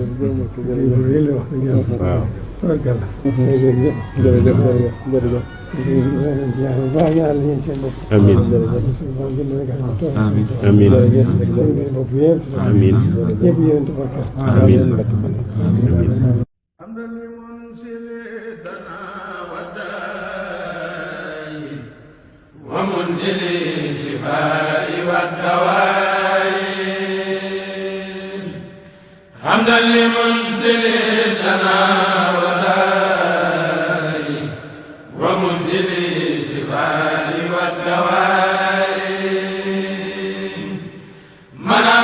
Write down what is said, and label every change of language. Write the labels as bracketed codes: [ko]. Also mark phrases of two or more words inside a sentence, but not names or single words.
[wo] yéen la wax dëgg yàlla. waaw tabarakallah. jërëjëf jërëjëf. leen ci ñaan bu baax ñaan leen seen bopp. amiin amiin seen bopp yëpp. amiin ñëpp yéen tabaraka. amiin amiin [ar] حمدا لمنزل دنا وداء ومنزل الشفاء والدواء حمدا لمنزل دنا وداء ومنزل الشفاء والدواء من